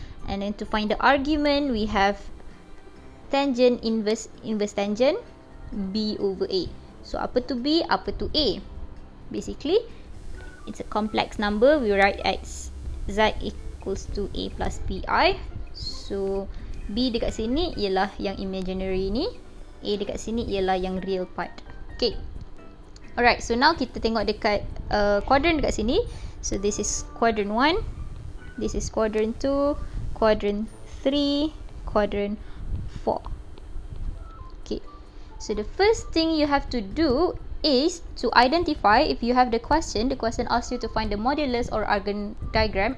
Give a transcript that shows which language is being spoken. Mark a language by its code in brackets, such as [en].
[en] And then to find the argument, we have tangent inverse tangent B over A. So [ms] apa tu B, apa tu A? [en] Basically, it's a complex number. We write as Z equals to A plus BI. [ms] So B dekat sini ialah yang imaginary ni, A dekat sini ialah yang real part. [en] Okay. Alright, so now [ms] kita tengok dekat quadrant dekat sini. [en] So this is quadrant 1, this is quadrant 2, quadrant 3, quadrant 4. Okay, so the first thing you have to do is to identify, if you have the question asks you to find the modulus or argon diagram.